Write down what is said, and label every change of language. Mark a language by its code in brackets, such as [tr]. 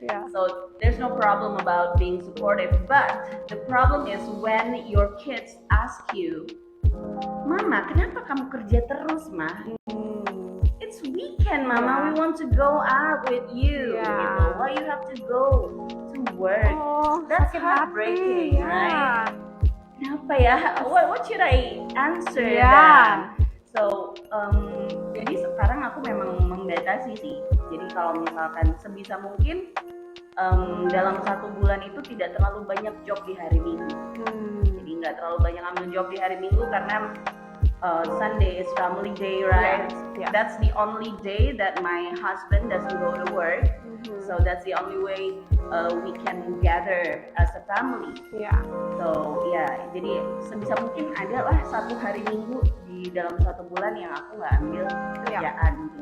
[en] So there's no problem about being supportive, but the problem is when your kids ask you, "Mama, [id] kenapa kamu kerja terus, Ma? [en] It's weekend, Mama. We want to go out with you. [id] Gitu. [en] Why you have to go to work?" That's heartbreaking, right? [id] Kenapa ya? [en] What should I answer that? [id] So, jadi sekarang aku memang membatasi sih. Jadi kalau misalkan sebisa mungkin dalam 1 bulan itu tidak terlalu banyak job di hari Minggu. Jadi nggak terlalu banyak ambil job di hari Minggu karena [en] Sunday is family day, right? That's the only day that my husband doesn't go to work. So that's the only way we can gather as a family. [id] So jadi sebisa mungkin adalah 1 hari Minggu di dalam 1 bulan yang aku nggak ambil kerjaan.